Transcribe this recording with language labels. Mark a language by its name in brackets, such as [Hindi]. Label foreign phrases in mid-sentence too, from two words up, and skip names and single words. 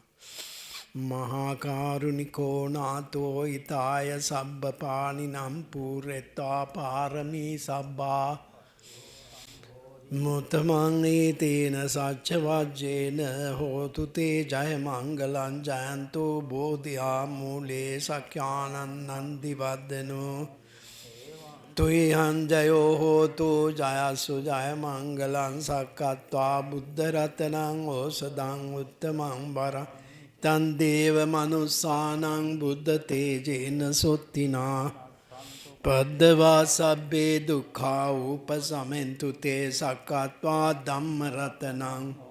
[Pali] මහා කරුණිකෝ නාතෝ ඊතාය සබ්බපාණිනම් පුරෙත්තා පාරමී සබ්බා මුතමං ඒතේන සච්ච වජ්ජේන හෝතු තේ ජය මංගලං ජයන්තෝ බෝධියා මූලේ සක්ඛානන්දි වද්දනෝ තුයං ජයෝ හෝතු ජයසු ජය මංගලං සක්කත්වා බුද්ධ රතනං ඕසදං උත්තමං වරං තන් දේව මනුස්සානං බුද්ධ තේජේන සොත්තිනා පද්දවා සබ්බේ දුක්ඛා උපසමෙන්තු තේ සක්කත්වා ධම්ම රතනං